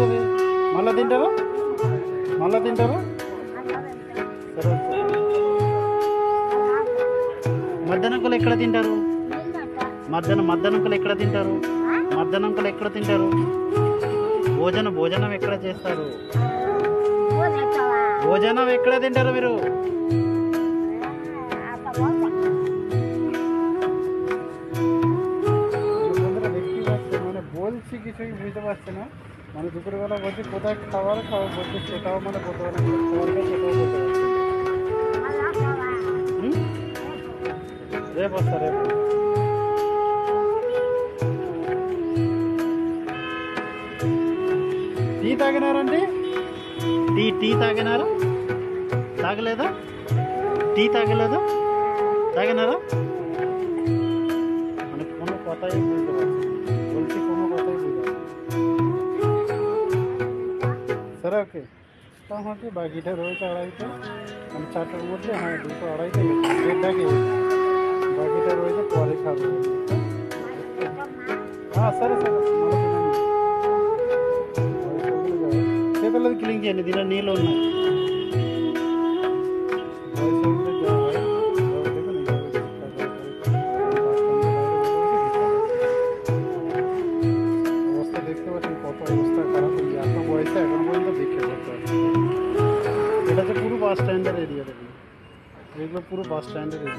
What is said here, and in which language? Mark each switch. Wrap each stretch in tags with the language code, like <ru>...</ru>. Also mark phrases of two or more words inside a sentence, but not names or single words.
<te>అది మళ్ళీ తింటారు? సరే, మధ్యాహ్నంకులు ఎక్కడ తింటారు? మధ్యాహ్నంకులు ఎక్కడ తింటారు? భోజనం ఎక్కడ చేస్తారు? భోజనం ఎక్కడ తింటారు మీరు?</te> <bn>মানে বলছি কিছুই বুঝতে পারছি না, মানে দুপুরবেলা বলছি কোথায় খাবার খাবো বলছি, সেটাও মানে বলতে পারে না, খাবার সেটাও বলতে পারছি না।</bn> <te>రేపు వస్తా, రేపు। టీ తాగినారండి? టీ తాగినారా? తాగలేదా? తాగినారా?</te> <bn>মানে কোনো কথাই বুঝতে পারছি না, বলছি কোনো কথাই বুঝতে পারছি। সরে ওকে, তো আমাকে বাকিটা রয়েছে 2:30, মানে 4টার মধ্যে, হ্যাঁ 2টো 2:30 গেছে, 1:30 গেছে, বাকিটা রয়েছে পরে খাবো।</bn> <te>సరే చేతులది క్లీన్ చేయండి, దీనిలో నీళ్ళు ఉన్నాయి।</te> <bn>অবস্থা দেখতে পাচ্ছেন, কত অবস্থা খারাপ, এত বয়সে এখন পর্যন্ত ভিক্ষা করতে হবে। এটা হচ্ছে পুরো</bn> <en>bus stand area,</en> <bn>দেখুন এগুলো পুরো</bn> <en>bus stand area.</en>